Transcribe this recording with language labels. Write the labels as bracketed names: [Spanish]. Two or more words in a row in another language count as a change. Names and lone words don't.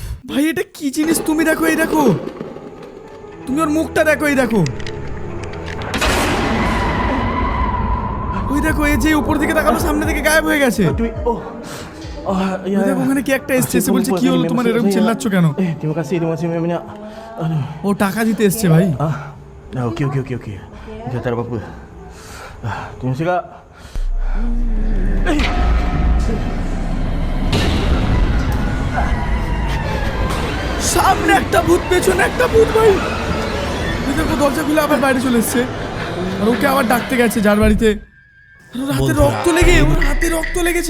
[Bangla] ভাই এটা কি জিনিস? তুমি দেখো, এই দেখো, তুমি ওর মুখটা দেখো, এই দেখো, ওই দেখো, এই যে উপর দিকে তাকালো সামনে থেকে গায়েব হয়ে গেছে। Ya, ওই দেখো ওখানে কি একটা এসছে, এসে বলছে কি হলো তোমার, এরকম চিল্লাচ্ছ কেন? [Malay] terima kasih banyak. Aduh. [Bangla] ও টাকা দিতে এসছে ভাই। [Malay] Dah, okey. Dah tak ada apa-apa. Terima kasih kak. [Bangla] সামনে একটা ভূত, পেছনে একটা ভূত ভাই। ওই দেখো দরজা খুলে আবার বাইরে চলে এসছে, আর ওকে আবার ডাকতে গেছে যার বাড়িতে। আর ওর হাতে রক্ত লেগে, ওর হাতে রক্ত লেগেছিল।